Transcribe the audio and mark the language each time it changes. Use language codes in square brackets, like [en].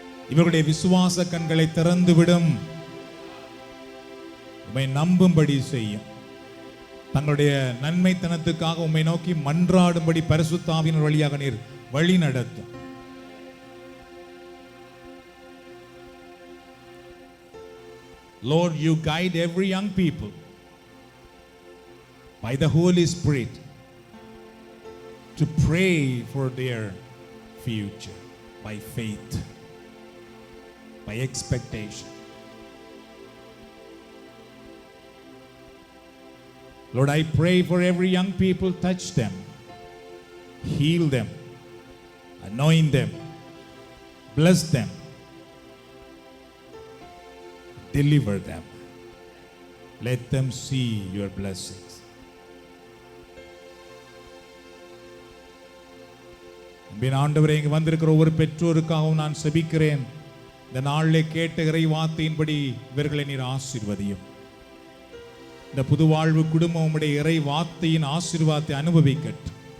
[ta] இவர்களுடைய விசுவாச கண்களை திறந்துவிடும். உம்மை நம்பும்படி செய்யும். தங்களுடைய நன்மைத்தனத்துக்காக உம்மை நோக்கி மன்றாடும்படி பரிசுத்த ஆவியின் வழியாக நீர் வழி நடத்தும். [en] Lord, you guide every young people by the Holy Spirit to pray for their future by faith. by expectation. Lord, I pray for every young people, touch them, heal them, anoint them, bless them, deliver them. Let them see your blessings. [ta] அன்பின் ஆண்டவரே, இங்கு வந்திருக்கிற ஒவ்வொரு பெற்றோருக்காகவும் நான் செபிக்கிறேன். இந்த நாளிலே கேட்ட இறை வார்த்தையின்படி இவர்களை நீர் ஆசீர்வதியும். இந்த புது வாழ்வு குடும்பம் உம்முடைய இறை வார்த்தையின் ஆசீர்வாதத்தை அனுபவிக்கட்டும்.